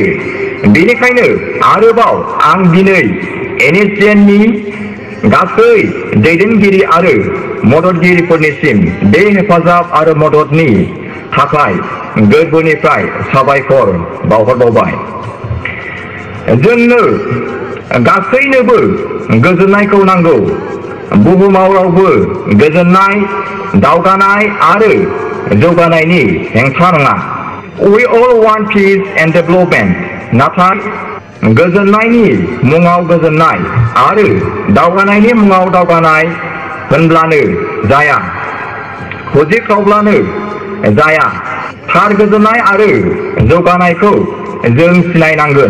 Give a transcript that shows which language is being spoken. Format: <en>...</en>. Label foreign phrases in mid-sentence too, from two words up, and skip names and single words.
<brx>बेनिखायनो आरोबाव आं दिनै NSCN नि गासै दैदेनगिरि आरो मददगिरिफोरनिसिम बे हेफाजाब आरो मददनि थाखाय गोरबोनिफ्राय साबायखर बावहरबावबाय। जोंनो गासैनोबो गोजोननायखौ नांगौ। बुहुमाव रावबो गोजोननाय, दावगानाय आरो जौगानायनि हेंथा नङा।</brx> <en>We all want peace and development.</en> <brx>नाथाय गोजोननायनि मुङाव गोजोननाय आरो दावगानायनि मुङाव दावगानाय होनब्लानो जाया, फोजोबख्रावब्लानो जाया। थार गोजोननाय आरो जौगानायखौ जों सिनायनांगोन।</brx>